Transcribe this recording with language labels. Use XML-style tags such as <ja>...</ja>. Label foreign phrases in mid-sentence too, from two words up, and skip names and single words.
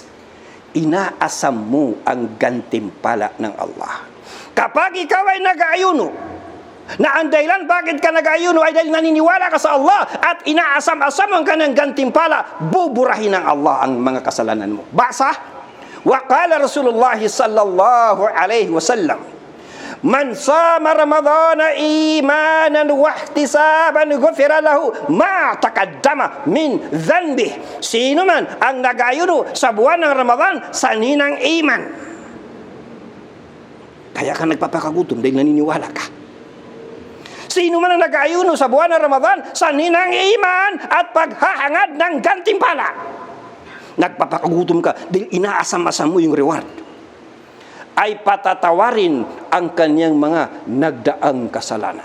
<tl>Inaasam mo ang gantimpala ng Allah. Kapag ikaw ay nag-aayuno, na ang dahilan bakit ka nag-ayuno ay dahil naniniwala ka sa Allah at inaasam-asam ka ng gantimpala, buburahin ng Allah ang mga kasalanan mo. Basa,</tl> <ar>وقال رسول الله صلى الله عليه وسلم من صام رمضان إيمانا واحتسابا غفر له ما تقدم من ذنبه.</ar> <tl>Sino man ang nag-ayuno sa buwan ng Ramadan sa ninang iman, kaya ka nagpapakagutom dahil naniniwala ka. Sino man ang nag-ayuno sa buwan ng Ramadan sa ninang iman at paghahangad ng gantimpala, nagpapakagutom ka dahil inaasam-asam mo yung reward, ay patatawarin ang kanyang mga nagdaang kasalanan.</tl>